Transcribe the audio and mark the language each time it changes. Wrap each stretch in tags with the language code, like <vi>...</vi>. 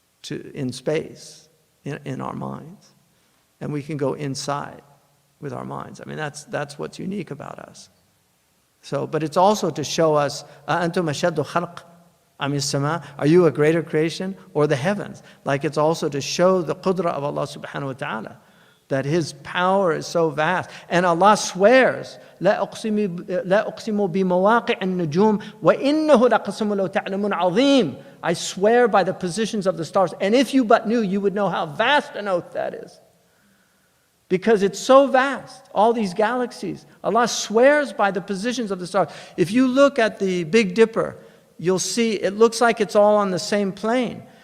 <en>in space, in our minds. And we can go inside with our minds. I mean, that's what's unique about us. So, but it's also to show us,</en> <ar>أَأَنْتُمْ أَشَدُّ خَلْقٍ أَمِ السَّمَاءِ,</ar> <en>are you a greater creation or the heavens? Like it's also to show the qudra of Allah subhanahu wa ta'ala, that His power is so vast. And Allah swears,</en> <ar>لا أقسم بمواقع النجوم وإنه لقسم لو تعلمون عظيم.</ar> <en>I swear by the positions of the stars. And if you but knew, you would know how vast an oath that is. Because it's so vast, all these galaxies. Allah swears by the positions of the stars. If you look at the Big Dipper, you'll see it looks like it's all on the same plane.</en>